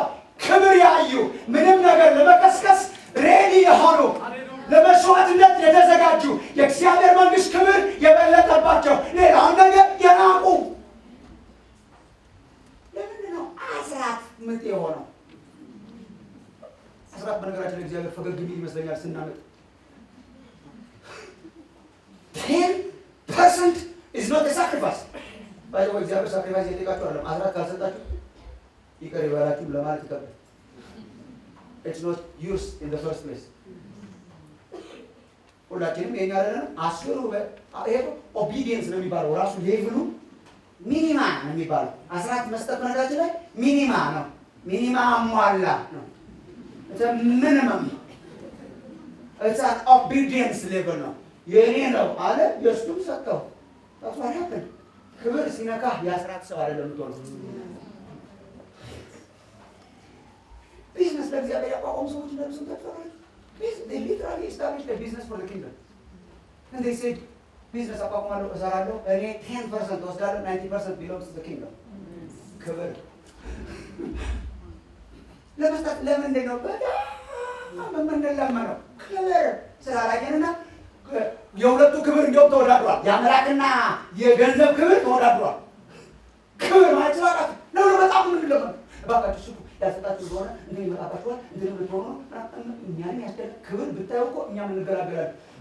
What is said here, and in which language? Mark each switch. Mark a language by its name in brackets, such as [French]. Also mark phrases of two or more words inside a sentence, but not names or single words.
[Amharic] ክብር ያዩ ምንም ነገር ለመቀስቀስ ሬዲ የሆኑ ለመስዋዕትነት የተዘጋጁ የእግዚአብሔር መንግስት ክብር የበለጠባቸው ሌላውን ነገር የናቁ። ለምንድን ነው አስራት ምጥ የሆነው? አስራት በነገራችን እግዚአብሔር ፈገግ የሚል ይመስለኛል ስናመጥ [English] 10% is not a sacrifice። [Amharic] ባይዘው እግዚአብሔር ሳክሪፋይስ የጠየቃችሁ አይደለም። አስራት ካልሰጣችሁ ይቅር ይበላችሁ ለማለት ይከብዳል። [English] It's not yours in the first place። [Amharic] ሁላችንም የኛ አይደለም። አስሩ ይሄ ኦቢዲየንስ ነው የሚባለው። ራሱ ሌቭሉ ሚኒማ ነው የሚባለው። አስራት መስጠት ነገራችን ላይ ሚኒማ ነው። ሚኒማ አሟላ ነው። ምንም [English] it's an obedience level [Amharic] ነው። የኔ ነው አለ የእሱም ሰጠው። ታውቃለህ ክብር ሲነካ የአስራት ሰው አይደለም ተወው። ቢዝነስ ለእግዚአብሔር ያቋቋሙ ሰዎች እንደዚህ ተፈጠሩ። [English] they literally established a business for the kingdom [Amharic] and they said business አቋቁማለሁ እሰራለሁ እኔ 10% ወስዳለሁ [English] 90% belongs to the kingdom። [Amharic] ክብር ለመስጠት ለምንድን ነው በጣም የምንለመነው? ክብር ስላላየንና የሁለቱ ክብር እንደውም ተወዳድሯል። የአምላክና የገንዘብ ክብር ተወዳድሯል። ክብር ማለት ስላቃት ነው በጣም የምንለመነው። እባካችሁ ስጡ ያሰጣችሁ እንደሆነ እንትን ይመጣባችኋል እንትን ብትሆኑ እኛንም ያስደል ክብር ብታዩ እኮ እኛም እንገላገላለን።